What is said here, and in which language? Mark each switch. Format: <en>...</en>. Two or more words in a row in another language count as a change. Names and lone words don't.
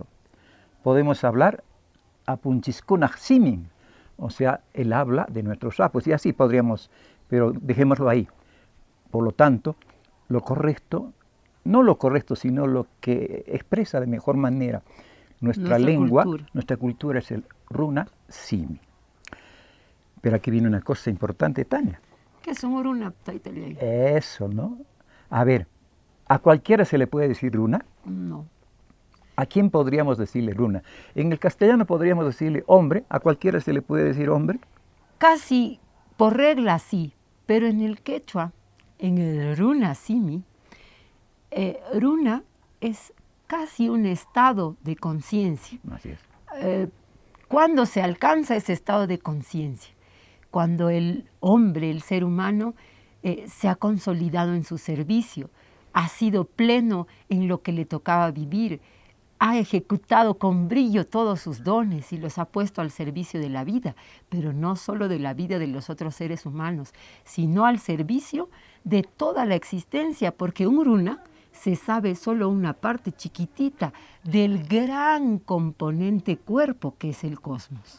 <es>Podemos hablar Apunchiskunajsimin, o sea, el habla de nuestros sapos. Y así podríamos, pero dejémoslo ahí. Por lo tanto, lo correcto, no lo correcto, sino lo que expresa de mejor manera nuestra lengua, nuestra cultura es el runa simi. Pero aquí viene una cosa importante, Tania. ¿Qué es un runa, taytallay? Eso, ¿no? A ver, ¿a cualquiera se le puede decir runa? No. ¿A quién podríamos decirle runa? En el castellano podríamos decirle hombre, ¿a cualquiera se le puede decir hombre? Casi por regla sí, pero en el quechua, en el runa simi, runa es casi un estado de conciencia. Así es. ¿Cuándo se alcanza ese estado de conciencia? Cuando el hombre, el ser humano, se ha consolidado en su servicio, ha sido pleno en lo que le tocaba vivir, ha ejecutado con brillo todos sus dones y los ha puesto al servicio de la vida, pero no solo de la vida de los otros seres humanos, sino al servicio de toda la existencia, porque un runa se sabe solo una parte chiquitita del gran componente cuerpo que es el cosmos.</es>